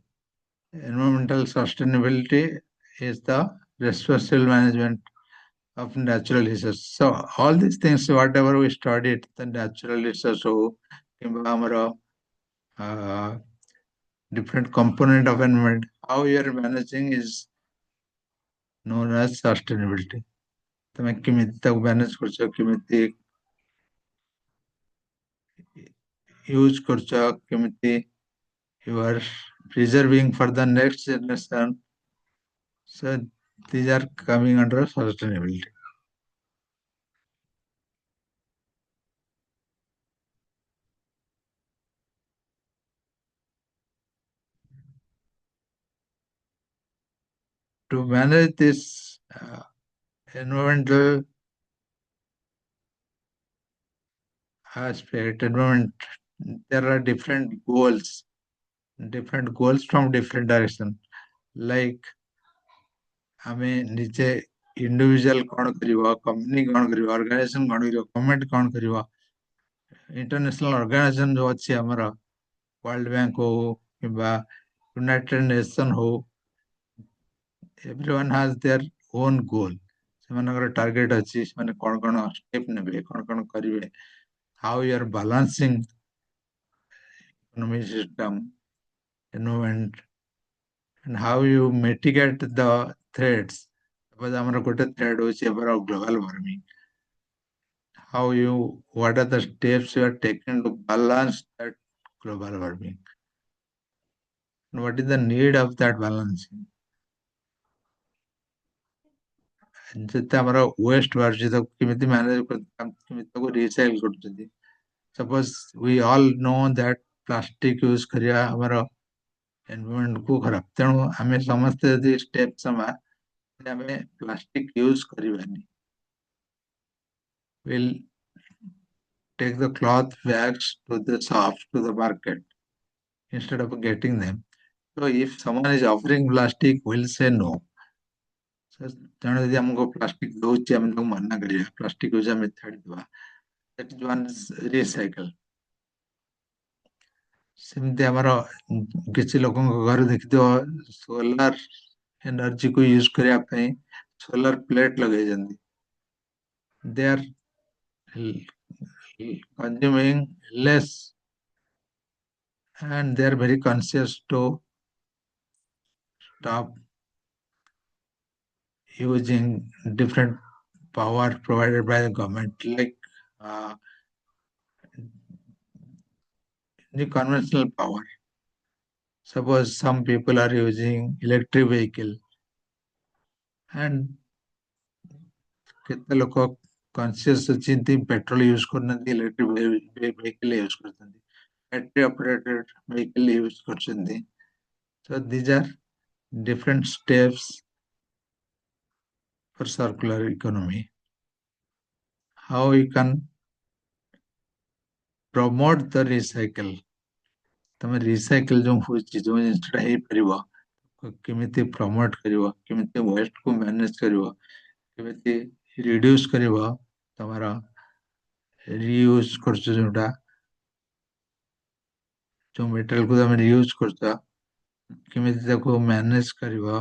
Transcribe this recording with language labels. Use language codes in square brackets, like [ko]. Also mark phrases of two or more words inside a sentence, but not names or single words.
[en] Environmental sustainability is the responsible management of natural resources. So all these things, whatever we studied, the natural resources, ଆମର different component of environment, how you are managing is known as sustainability. [or] ତମେ କେମିତି ତାକୁ ମ୍ୟାନେଜ କରୁଛ, କେମିତି ୟୁଜ କରୁଛ, କେମିତି [en] you are preserving for the next generation. So these are coming under sustainability. To manage this environmental aspect, environment, there are different goals from different direction. [or] Like ଆମେ ନିଜେ ଇଣ୍ଡିଭିଜୁଆଲ କ'ଣ କରିବ, କମ୍ପାନୀ କ'ଣ କରିବ, ଅର୍ଗାନାଇଜେସନ କ'ଣ କରିବ, ଗଭର୍ଣ୍ଣମେଣ୍ଟ କ'ଣ କରିବ, ଇଣ୍ଟରନ୍ୟାସନାଲ ଅର୍ଗାନାଇଜେସନ ଯୋଉ ଅଛି ଆମର ୱାର୍ଲଡ ବ୍ୟାଙ୍କ ହଉ କିମ୍ବା ୟୁନାଇଟେଡ ନେସନ ହଉ, [en] everyone has their own goal. [or] ସେମାନଙ୍କର ଟାର୍ଗେଟ ଅଛି, ସେମାନେ କ'ଣ କ'ଣ ଷ୍ଟେପ ନେବେ, କ'ଣ କ'ଣ କରିବେ, [en] how you are balancing economic system, environment, and how you mitigate the threats. [or] Suppose ଆମର ଗୋଟେ threat ହେଉଛି ଆମର [en] global warming. What are the steps you are taking to balance that global warming? And what is the need of that balancing? [or] ଯେତେ ଆମର ୱେଷ୍ଟ ବାହାରୁଛି ତାକୁ କେମିତି ମ୍ୟାନେଜ କେମିତି ତାକୁ ରିସାଇକଲ କରୁଛନ୍ତି. [en] suppose we all know that plastic use [or] କରିବା ଆମର ଏନଭାରମେଣ୍ଟକୁ ଖରାପ. ତେଣୁ ଆମେ ସମସ୍ତେ ଯଦି ଷ୍ଟେପ ସମା ଆମେ ପ୍ଲାଷ୍ଟିକ ୟୁଜ କରିବାନି. [en] we'll take the cloth bags to the shop, to the market, instead of getting them. So if someone is offering plastic, we'll say no. [or] ତେଣୁ ଯଦି ଆମକୁ ପ୍ଲାଷ୍ଟିକ ଦଉଛି ଆମେ ତାକୁ ମନା କରିବା, ପ୍ଲାଷ୍ଟିକ ୟୁଜ ଆମେ ଛାଡ଼ିଦେବା. [en] That is one recycle. [or] ସେମିତି ଆମର କିଛି ଲୋକଙ୍କ ଘରେ ଦେଖିଥିବ [en] solar energy [or] ୟୁଜ କରିବା ପାଇଁ [en] solar plate [or] ଲଗେଇଛନ୍ତି. [en] They are consuming less and they are very conscious to stop using different power provided by the government, like the conventional power. Suppose some people are using electric vehicle and [or] କେତେ ଲୋକ କନସିୟସ୍ ଅଛନ୍ତି [en] petrol use [or] କରୁନାହାନ୍ତି, [en] electric vehicle use [or] କରୁଛନ୍ତି, [en] battery operated vehicle use [or] କରୁଛନ୍ତି. [en] So these are different steps for circular economy. How we can promote the recycle. [or] ତମେ ରିସାଇକେଲ ଯୋଉ ହଉଛି, ଯୋଉ ଜିନିଷଟା ହେଇପାରିବ କେମିତି ପ୍ରମୋଟ କରିବ, କେମିତି [en] waste manage [or] କରିବ, କେମିତି ରିଡ୍ୟୁସ କରିବ, ତମର ରିୟୁଜ କରୁଛ ଯୋଉଟା, ଯୋଉ ମେଟେରିଆଲକୁ ତମେ ରିୟୁଜ କରୁଛ କେମିତି ତାକୁ ମ୍ୟାନେଜ କରିବ.